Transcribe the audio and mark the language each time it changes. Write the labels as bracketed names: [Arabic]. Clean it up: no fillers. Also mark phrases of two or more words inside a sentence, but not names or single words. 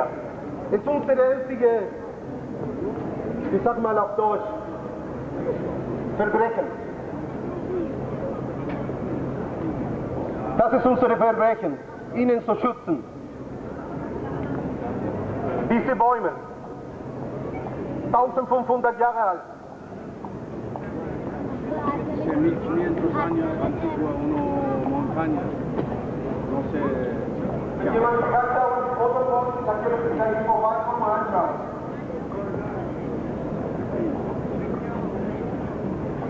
[German] Das ist unsere einzige, ich sag mal auf Deutsch, Verbrechen. Das ist unsere Verbrechen, ihnen zu schützen. Diese Bäume, 1500 Jahre alt. [Spanish] 1500 años antigua, una montaña. No sé. [German] Wenn jemand bekannt hat und die Foto kommt, dann können Sie gleich vorbeikommen und anschauen.